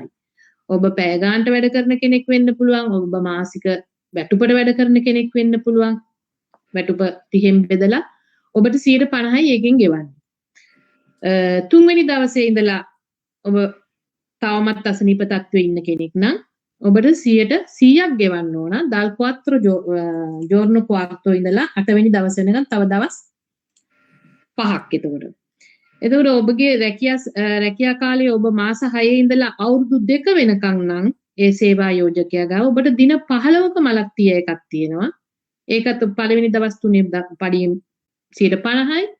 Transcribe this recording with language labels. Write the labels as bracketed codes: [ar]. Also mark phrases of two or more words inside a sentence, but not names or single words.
[si] ඔබ පැය ගානට වැඩ කරන කෙනෙක් වෙන්න පුළුවන්. ඔබ මාසික වැටුපට වැඩ කරන කෙනෙක් වෙන්න පුළුවන්. වැටුප 30න් බෙදලා ඔබට 150යි එකෙන් ගෙවන්නේ. තුන්වෙනි දවසේ ඉඳලා ඔබ තවමත් අසනීප තත්ත්වයේ ඉන්න කෙනෙක් නම් ඔබට 100ක් ගෙවන්න ඕන. [it] dal 4 giorno quarto [si] ඉඳලා 8 වෙනි දවස වෙනකන් තව දවස් 5ක් එතකොට. එතකොට ඔබගේ රැකියා කාලය ඔබ මාස 6 ඉඳලා අවුරුදු 2 වෙනකන් නම් ඒ සේවා යෝජකයා ගාව ඔබට දින 15ක මලත්තිය එකක් තියෙනවා. ඒකත් පළවෙනි දවස් 3 පඩියෙන් 150යි.